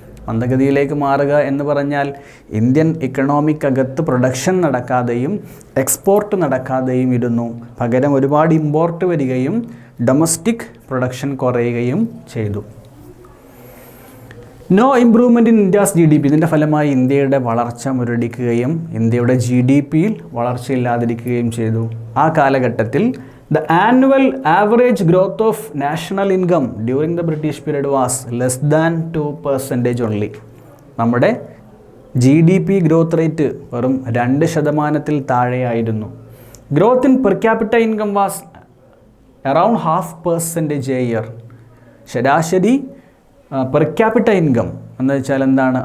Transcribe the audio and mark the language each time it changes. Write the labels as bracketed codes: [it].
[ml] മന്ദഗതിയിലേക്ക് മാറുക എന്ന് പറഞ്ഞാൽ ഇന്ത്യൻ ഇക്കണോമിക്കകത്ത് പ്രൊഡക്ഷൻ നടക്കാതെയും എക്സ്പോർട്ട് നടക്കാതെയും ഇരുന്നു. പകരം ഒരുപാട് ഇമ്പോർട്ട് വരികയും ഡൊമസ്റ്റിക് പ്രൊഡക്ഷൻ കുറയുകയും ചെയ്തു. [en] No improvement in India's GDP. [ml] ഇതിൻ്റെ ഫലമായി ഇന്ത്യയുടെ വളർച്ച മുരടിക്കുകയും ഇന്ത്യയുടെ GDPയിൽ വളർച്ചയില്ലാതിരിക്കുകയും ചെയ്തു. ആ കാലഘട്ടത്തിൽ [en] the annual average growth of national income during the British period was less than 2% only. [ml] നമ്മുടെ GDP ഗ്രോത്ത് റേറ്റ് വെറും 2% താഴെയായിരുന്നു. [en] Growth in per capita income was around 0.5% a year. [ml] ശരാശരി പെർ ക്യാപിറ്റ ഇൻകം എന്ന് വെച്ചാൽ എന്താണ്?